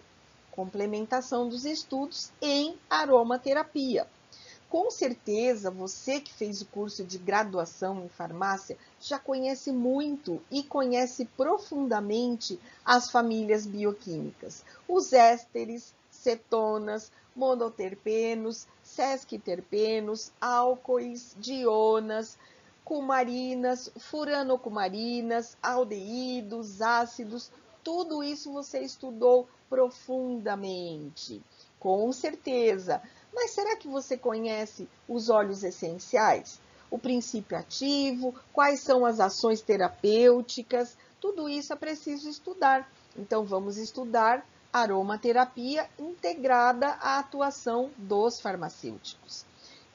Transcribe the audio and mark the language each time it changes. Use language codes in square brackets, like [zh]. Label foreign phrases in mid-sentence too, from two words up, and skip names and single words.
[pt] Complementação dos estudos em aromaterapia. Com certeza, você que fez o curso de graduação em farmácia já conhece muito e conhece profundamente as famílias bioquímicas, os ésteres, cetonas, monoterpenos, sesquiterpenos, álcoois, dionas, cumarinas, furanocumarinas, aldeídos, ácidos, tudo isso você estudou profundamente, com certeza. Mas será que você conhece os óleos essenciais? O princípio ativo, quais são as ações terapêuticas? Tudo isso é preciso estudar. Então, vamos estudar aromaterapia integrada à atuação dos farmacêuticos.